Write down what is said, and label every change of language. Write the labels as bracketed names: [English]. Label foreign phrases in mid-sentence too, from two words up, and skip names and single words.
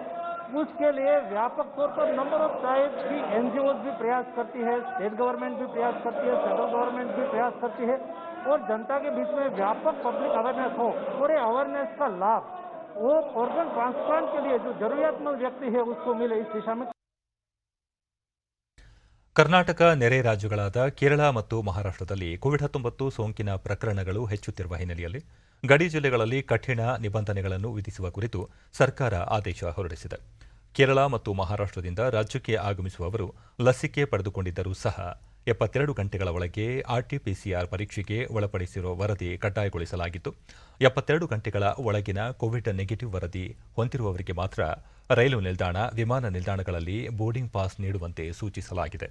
[Hindi] उसके लिए व्यापक तौर पर [English] number of type [Hindi] की एनजीओज भी प्रयास करती है, [English] state government [Hindi] भी प्रयास करती है, [English] central government [Hindi] भी प्रयास करती है और जनता के बीच में व्यापक [English] public awareness [Hindi] हो और ये अवेयरनेस का लाभ वो [English] organ transplant [Hindi] के लिए जो जरूरतमंद व्यक्ति है उसको मिले, इस दिशा में. [Kannada] ಕರ್ನಾಟಕ ನೆರೆ ರಾಜ್ಯಗಳಾದ ಕೇರಳ ಮತ್ತು ಮಹಾರಾಷ್ಟ್ರದಲ್ಲಿ ಕೋವಿಡ್-19 ಸೋಂಕಿನ ಪ್ರಕರಣಗಳು ಹೆಚ್ಚುತ್ತಿರುವ ಹಿನ್ನೆಲೆಯಲ್ಲಿ ಗಡಿ ಜಿಲ್ಲೆಗಳಲ್ಲಿ ಕಠಿಣ ನಿಬಂಧನೆಗಳನ್ನು ವಿಧಿಸುವ ಕುರಿತು ಸರ್ಕಾರ ಆದೇಶ ಹೊರಡಿಸಿದೆ. ಕೇರಳ ಮತ್ತು ಮಹಾರಾಷ್ಟ್ರದಿಂದ ರಾಜ್ಯಕ್ಕೆ ಆಗಮಿಸುವವರು ಲಸಿಕೆ ಪಡೆದುಕೊಂಡಿದ್ದರೂ ಸಹ 72 ಗಂಟೆಗಳ ಒಳಗೆ ಆರ್ಟಿಪಿಸಿಆರ್ ಪರೀಕ್ಷೆಗೆ ಒಳಪಡಿಸಿರುವ ವರದಿ ಕಡ್ಡಾಯಗೊಳಿಸಲಾಗಿದ್ದು, 72 ಗಂಟೆಗಳ ಒಳಗಿನ [English] Covid negative [Kannada] ವರದಿ ಹೊಂದಿರುವವರಿಗೆ ಮಾತ್ರ ರೈಲು ನಿಲ್ದಾಣ, ವಿಮಾನ ನಿಲ್ದಾಣಗಳಲ್ಲಿ [English] boarding pass [Kannada] ನೀಡುವಂತೆ ಸೂಚಿಸಲಾಗಿದೆ.